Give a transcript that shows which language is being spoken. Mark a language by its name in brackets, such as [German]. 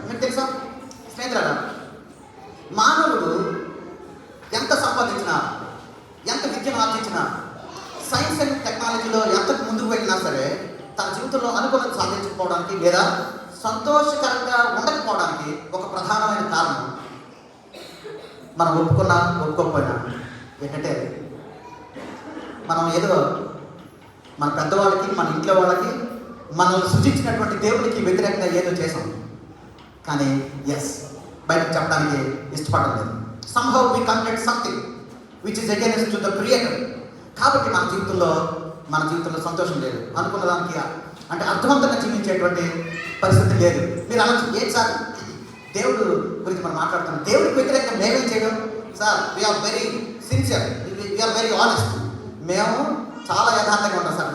[Telugu] మీకు తెలుసా స్నేహితులారా, మానవుడు ఎంత సంపాదించినా, ఎంత విద్యను ఆర్జించినా, సైన్స్ అండ్ టెక్నాలజీలో ఎంతకు ముందుకు వెళ్ళినా సరే తన జీవితంలో అనుకూలత సాధించకపోవడానికి లేదా సంతోషకరంగా ఉండకపోవడానికి ఒక ప్రధానమైన కారణం, మనం ఒప్పుకున్నా ఒప్పుకోకపోయినా, ఏంటంటే మనం ఏదో మన పెద్దవాళ్ళకి, మన ఇంట్లో వాళ్ళకి, మనల్ని సృష్టించినటువంటి దేవుడికి వ్యతిరేకంగా ఏదో చేసాం, కానీ బయటకు చెప్పడానికి ఇష్టపడడం లేదు. [English] somehow we commit something which is against to the creator. [Telugu] కాబట్టి మన జీవితంలో సంతోషం లేదు. అనుకున్న దానికి అంటే అర్థవంతంగా జీవించేటువంటి పరిస్థితి లేదు. మీరు అనొచ్చు, ఏంటి సార్ దేవుడు గురించి మనం మాట్లాడుతున్నాం, దేవుడికి వ్యతిరేకంగా మేమేం చేయడం sir? [English] We're very sincere, we're very honest. [Telugu] మేము చాలా యథార్థంగా ఉంటాం సార్.